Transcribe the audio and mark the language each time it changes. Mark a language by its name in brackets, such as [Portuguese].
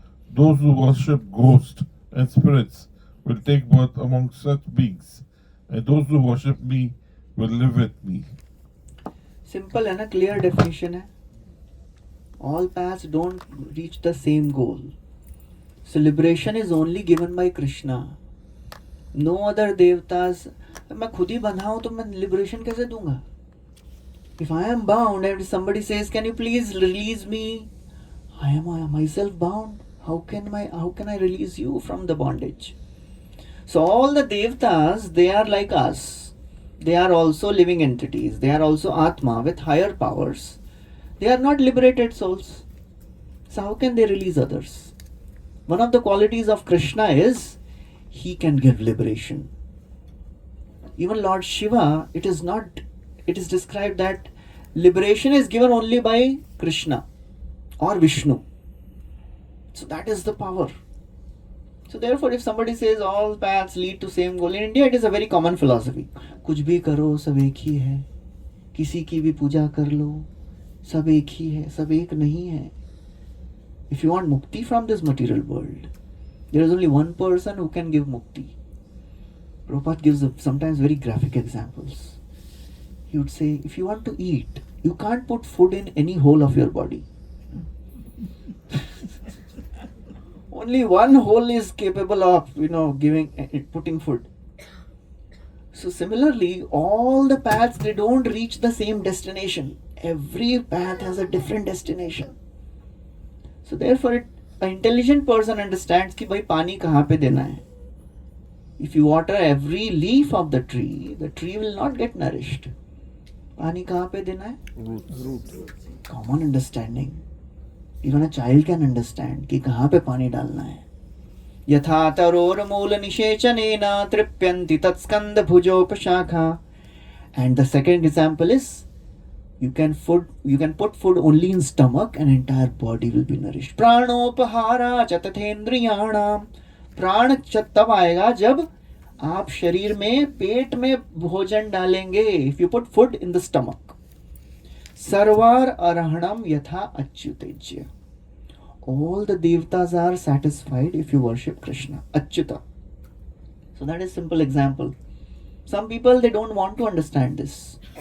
[English] Those who worship ghosts and spirits will take birth among such beings. And those who worship me will live with me. [Hindi] Simple है ना, clear definition है. [English] All paths don't reach the same goal. So liberation is only given by Krishna. No other devatas. [Hindi] मैं खुद ही बंधा हूँ तो मैं liberation कैसे दूंगा? [English] If I am bound and somebody says, "Can you please release me?" I am myself bound. How can I release you from the bondage? So all the devatas, they are like us. They are also living entities. They are also Atma with higher powers. They are not liberated souls. So how can they release others? One of the qualities of Krishna is he can give liberation. Even Lord Shiva, it is described that liberation is given only by Krishna or Vishnu. So that is the power. So therefore, if somebody says all paths lead to same goal, in India it is a very common philosophy. [Hindi] कुछ भी करो सब एक ही है, किसी की भी पूजा कर लो, सब एक ही है, सब एक नहीं है. [English] If you want mukti from this material world, there is only one person who can give mukti. Prabhupada gives sometimes very graphic examples. He would say, if you want to eat, you can't put food in any hole of your body. Only one hole is capable of, putting food. So similarly, all the paths, they don't reach the same destination. Every path has a different destination. So therefore, an intelligent person understands [Hindi] कि भाई पानी कहाँ पे देना है. [English] If you water every leaf of the tree will not get nourished. [Hindi] पानी कहाँ पे देना है? [English] Root. Common understanding. Even a child can understand [Hindi] कि कहाँ पे पानी डालना है. [Sanskrit] यथा तरोर्मूल निषेचनेन तृप्यन्ति तत्स्कन्द भुजोपशाखा. [English] And the second example is you can put food only in stomach and entire body will be nourished. [Sanskrit] प्राणोपहारा च तथेन्द्रियाणाम. [Hindi] प्राण तब आएगा जब आप शरीर में पेट में भोजन डालेंगे. [English] If you put food in the stomach. [Sanskrit] सर्वार arhanam yatha achyutejya. [English] All the devatas are satisfied if you worship Krishna. Achyuta. So that is simple example. Some people, they don't want to understand this.